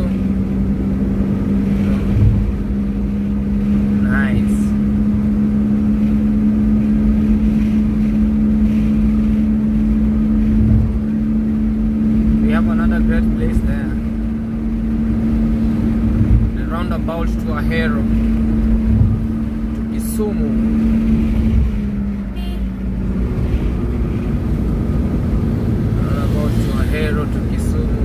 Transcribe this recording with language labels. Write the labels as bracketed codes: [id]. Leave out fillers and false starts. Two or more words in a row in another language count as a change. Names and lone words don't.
[en] You know? Nice. Another great place there. The roundabout to Ahero, to Kisumu. Roundabout to Ahero to Kisumu.